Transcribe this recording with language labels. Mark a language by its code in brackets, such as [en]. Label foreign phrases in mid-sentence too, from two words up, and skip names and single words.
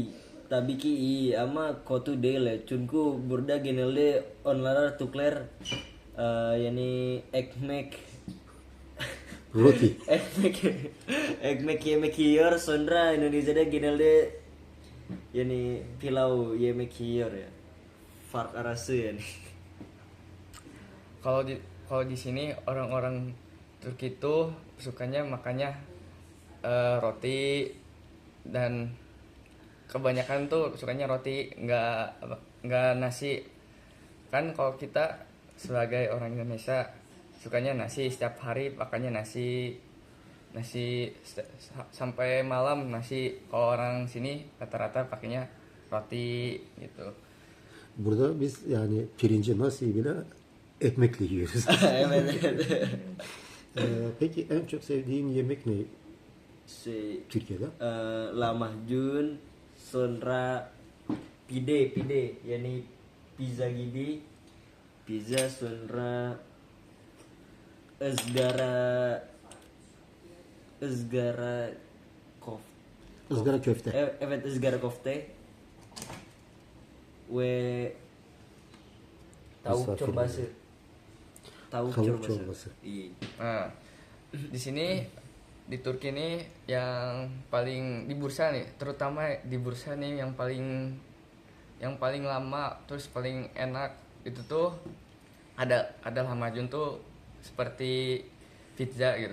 [tr] Tabii ki iyi ama kötü değil. Çünkü burada genelde onlar Türkler yani ekmek [id] Roti. [tr] ekmek yemek yiyor, sonra Indonesia'da genelde yani pilau yemek yiyor ya. Fark arası yani. [id] Kalau di sini orang-orang Turki itu sukanya makannya roti, dan kebanyakan tuh sukanya roti, nggak nasi. Kan kalau kita sebagai orang Indonesia sukanya nasi, setiap hari makannya nasi sampai malam nasi. Kalau orang sini rata-rata pakainya roti gitu. [tr] Burada biz yani pirinci nasibiyle ekmekle yiyoruz. Evet. Peki en çok sevdiğin yemek ne Türkiye'de? Lahmacun, sonra pide yani pizza gibi, pizza, sonra ızgara kof Izgara köfte. evet ızgara kofte ve tavuk Misafir çorbası. yani. Tavuk Tavuk çorbası. çorbası. [id] Iya. Nah, di sini di Turki ini yang paling di bursa nih, terutama di bursa nih yang paling lama terus paling enak itu tuh ada lahmacun tuh seperti pizza gitu.